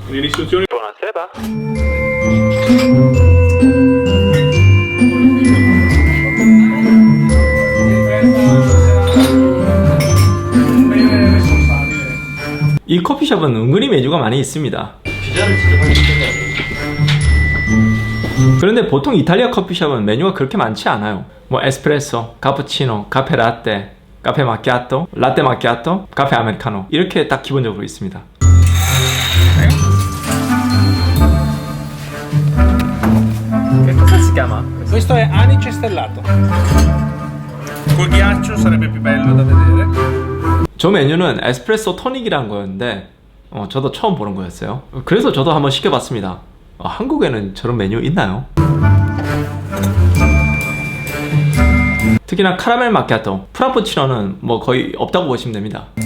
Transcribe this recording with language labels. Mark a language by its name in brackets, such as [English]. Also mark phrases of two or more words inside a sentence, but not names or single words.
[Korean] 이 커피숍은 은근히 메뉴가 많이 있습니다. 그런데 보통 이탈리아 커피숍은 메뉴가 그렇게 많지 않아요. 뭐 에스프레소, 카푸치노, 카페 라떼, 카페 마키아토, 라떼 마키아토, 카페 아메리카노 이렇게 딱 기본적으로 있습니다. [Italian] Che cosa si chiama? Questo è anice stellato. Col ghiaccio sarebbe più bello da vedere. [Korean] 저 메뉴는 에스프레소 토닉이라는 거였는데 저도 처음 보는 거였어요. 그래서 저도 한번 시켜봤습니다. 한국에는 저런 메뉴 있나요? 특히나 카라멜 마키아토, 프라푸치노는 뭐 거의 없다고 보시면 됩니다.